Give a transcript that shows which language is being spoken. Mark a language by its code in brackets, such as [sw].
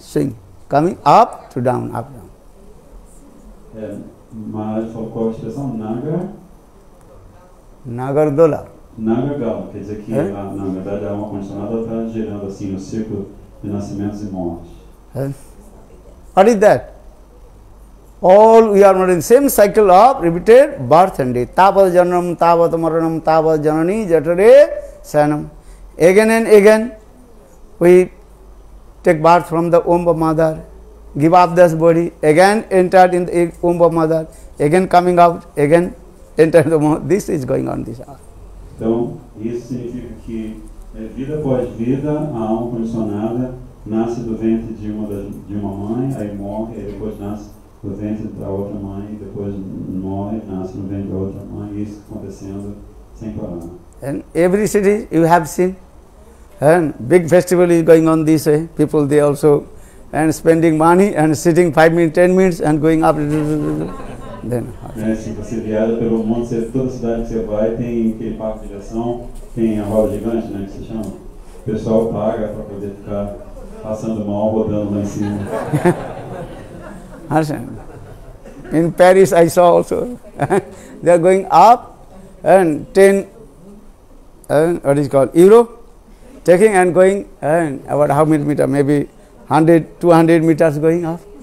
[en] Swing, coming up to down, up, down. [pt] Mas falou qual a expressão? Nagardola. Nagardola, quer dizer que, na verdade, a alma condicionada está girando assim no ciclo de nascimentos e mortes. [en] What is that? All we are in the same cycle of repeated birth and death. [sa] Tavat janam, tavat maranam, tavat janani, jatare, sanam. [en] Again and again, we take birth from the womb of mother, give up this body, again entered in the womb of mother, again coming out, again enter the womb. This is going on this hour. [pt] Então, isso significa que vida após vida, a alma condicionada nasce do ventre de uma mãe, aí morre, aí depois nasce do ventre da outra mãe, depois morre, nasce no ventre da outra mãe, e isso acontecendo sem parar. [en] And every city you have seen, and big festival is going on this way. People they also and spending money and sitting 5 minutes, 10 minutes and going up. Then, [pt] se você viaja pelo mundo, toda cidade que você vai tem aquele parque de diversão, tem a roda gigante, né, que se chama. O pessoal paga para poder ficar passando mal, rodando lá em cima. [en] In Paris I saw also, they are going up and 10, what is called, euro, taking and going, and about how many meters, maybe 100, 200 meters going up.